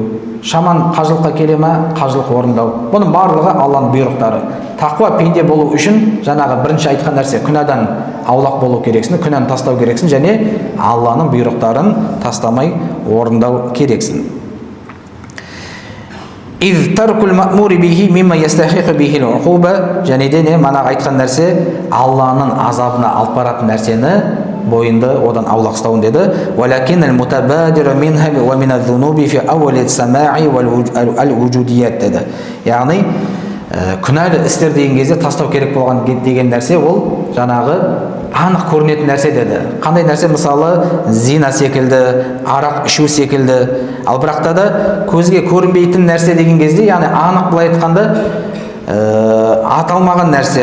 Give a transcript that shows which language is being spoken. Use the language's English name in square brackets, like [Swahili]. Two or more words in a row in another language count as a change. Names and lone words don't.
[Kazakh] Шаман қажылыққа келе ма, қажылық орындау. Бұның барлығы Алланың бұйрықтары. Тақуа пенде болу үшін жаңағы бірінші айтқан нәрсе, күнәдан аулақ болу керексің, күнәні тастау керексің және Алланың бұйрықтарын тастамай орындау керексің. [Arabic] إذ ترك المأمور به مما يستحق به العقوبة. [Kazakh] Және де манағы айтқан нәрсе Алланың азабына алып баратын нәрсені бойында одан аулақ ұстауын деді. [Arabic] ولكن المتبادر منها ومن الذنوب في أول السماع والوجوديات деді. [Kazakh] Яғни күнәлі істер деген кезде тастау керек болған деген нәрсе ол жаңағы анық көрінетін нәрсе деді. Қандай нәрсе? Мысалы зина секілді, арақ ішу секілді. Ал бірақта да көзге көрінбейтін нәрсе деген кезде, яғни анық былай айтқанда аталмаған нәрсе.